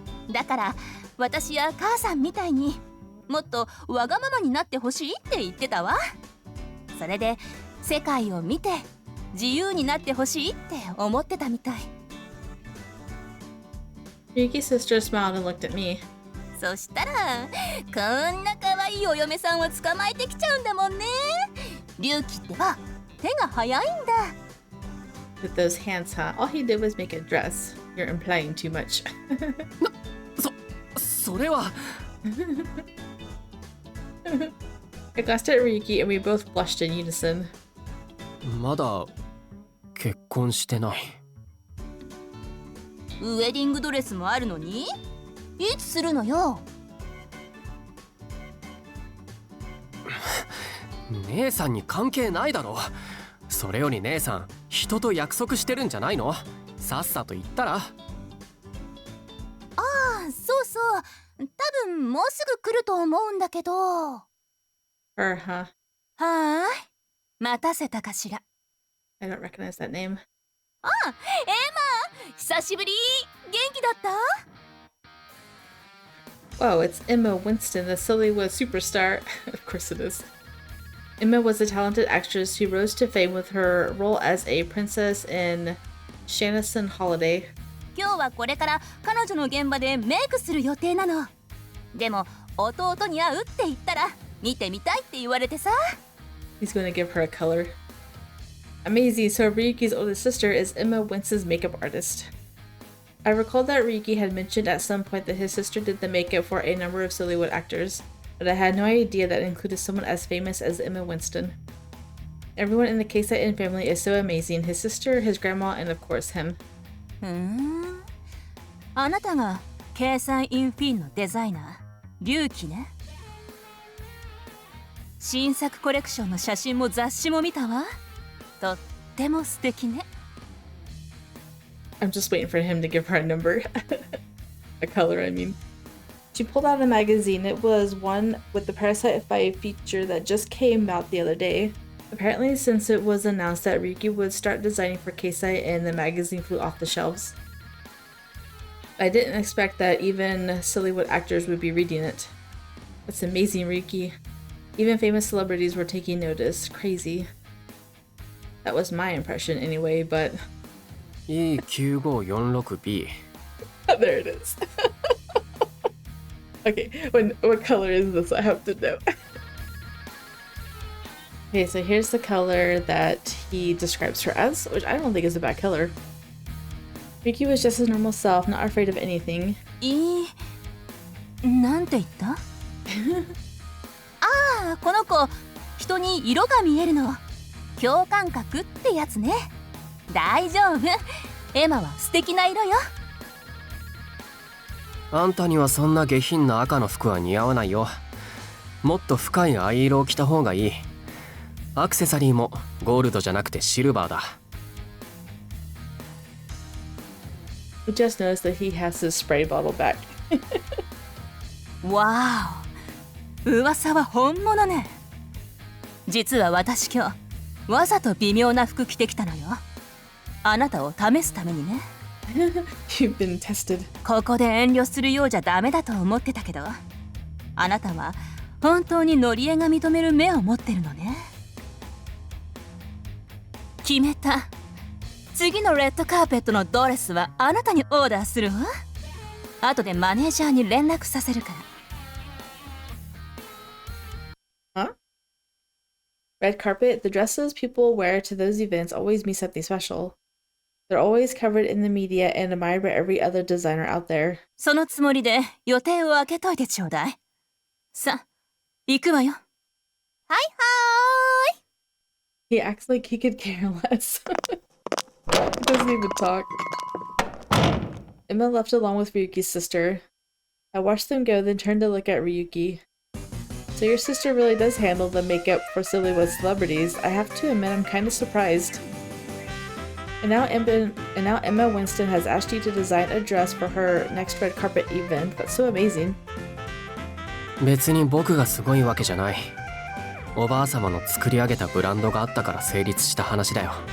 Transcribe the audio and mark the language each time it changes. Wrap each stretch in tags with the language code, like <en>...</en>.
<ja>だから私や母さんみたいにもっとわがままになってほしいって言ってたわ。それで世界を見て自由になってほしいって思ってたみたい。</ja> <en>Ryuki's sister smiled and looked at me.</en> <ja>そしたらこんな可愛いお嫁さんを捕まえてきちゃうんだもんね。龍騎ってば手が早いんだ。</ja> <en>With those hands, huh? All he did was make a dress. You're implying too much.</en> <ja>それは</ja> <en>I glanced at Ryuki and we both blushed in unison.</en> <ja>まだ結婚してない。ウェディングドレスもあるのにいつするのよ。姉さんに関係ないだろ。それより姉さん人と約束してるんじゃないの？さっさと言ったら。そうそう、多分もうすぐ来ると思うんだけど。は</ja> <en>Her, huh?</en> <ja>ーい、待たせたかしら。</ja> <en>I don't recognize that name.</en> <ja>エマ、久しぶり。元気だった？</ja> <en>Whoa, it's Emma Winston, the Sillywood superstar. Of course it is. Emma was a talented actress who rose to fame with her role as a princess in Shannon Holiday.</en> <ja>今日はこれから彼女の現場でメイクする予定なの。でも弟に会うって言ったら見てみたいって言われてさ。</ja> <en>He's going to give her a color. Amazing, so Ryuki's older sister is Emma Winston's makeup artist. I recalled that Ryuki had mentioned at some point that his sister did the makeup for a number of Sillywood actors, but I had no idea that included someone as famous as Emma Winston. Everyone in the Keisaiin family is so amazing, his sister, his grandma, and of course him.</en> <ja>あなたがケイサイインフィンのデザイナー、龍騎ね。新作コレクションの写真も雑誌も見たわ。とっても素敵ね。</ja> <en>I'm just waiting for him to give her a number. A color, I mean. She pulled out a magazine. It was one with the Parasite 5 feature that just came out the other day. Apparently, since it was announced that Ryuki would start designing for Keisaiin, the magazine flew off the shelves. I didn't expect that even Sillywood actors would be reading it. That's amazing, Ryuki. Even famous celebrities were taking notice. Crazy. That was my impression anyway, but... E9546B. There it is. Okay, what color is this? I have to know. Okay, so here's the color that he describes her as, which I don't think is a bad color. Ryuki was just his normal self, not afraid of anything.</en> <ja>なんて言った？ああ、この子、人に色が見えるの。共感覚ってやつね。大丈夫。エマは素敵な色よ。あんたにはそんな下品な赤の服は似合わないよ。もっと深い藍色を着た方がいい。アクセサリーもゴールドじゃなくてシルバーだ。</ja> <en>We just noticed that he has his spray bottle back.</en> <ja>わーお、噂は本物ね。実は私今日わざと微妙な服着てきたのよ。あなたを試すためにね。</ja> <en>You've been tested.</en> <ja>ここで遠慮するようじゃダメだと思ってたけど、あなたは本当にノリエが認める目を持ってるのね。決めた。次のレッドカーペットのドレスはあなたにオーダーするわ。後でマネージャーに連絡させるから。</ja> <en>Huh? Red carpet, the dresses people wear to those events always mean something special. They're always covered in the media and admired by every other designer out there.</en> <ja>そのつもりで予定を空けといてちょうだい。さ、行くわよ。はいはーい。</ja> <en>He acts like he could care less. He doesn't even talk. Emma left along with Ryuki's sister. I watched them go, then turned to look at Ryuki. So your sister really does handle the makeup for Sillywood celebrities. I have to admit I'm kind of surprised. And now Emma Winston has asked you to design a dress for her next red carpet event. That's so amazing.</en> <ja>別に僕がすごいわけじゃない。おばあ様の作り上げたブランドがあったから成立した話だよ。</ja>